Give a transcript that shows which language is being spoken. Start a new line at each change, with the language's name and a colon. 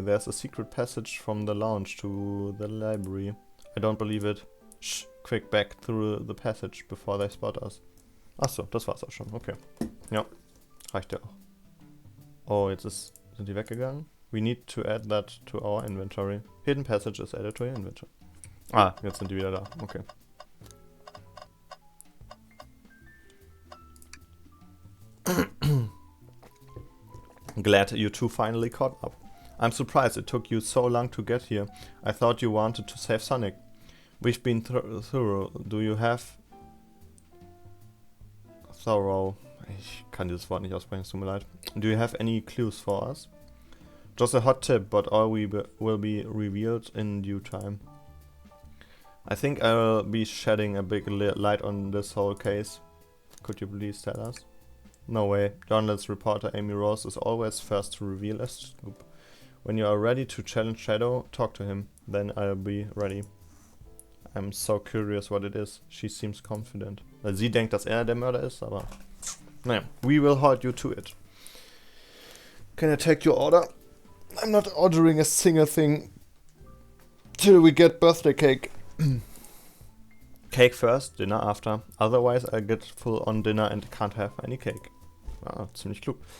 English: There's a secret passage from the lounge to the library. I don't believe it. Shh, quick back through the passage before they spot us.
German: Achso, das war's auch schon. Okay. Ja, reicht ja auch. Oh, sind die weggegangen?
English: We need to add that to our inventory. Hidden passage is added to your inventory.
German: Ah, jetzt sind die wieder da. Okay.
English: Glad you two finally caught up. I'm surprised it took you so long to get here. I thought you wanted to save Sonic. We've been thorough. Do you have... Thorough.
German: Ich kann dieses Wort nicht aussprechen, es tut mir leid.
English: Do you have any clues for us? Just a hot tip, but all will be revealed in due time. I think I will be shedding a big light on this whole case. Could you please tell us? No way. Journalist reporter Amy Rose is always first to reveal a scoop. When you are ready to challenge Shadow, talk to him. Then I'll be ready. I'm so curious what it is. She seems confident.
German: Weil sie denkt, dass der Mörder ist, aber...
English: Naja, we will hold you to it. Can I take your order? I'm not ordering a single thing till we get birthday cake. Cake first, dinner after. Otherwise I'll get full on dinner and can't have any cake.
German: Ah, ziemlich klug.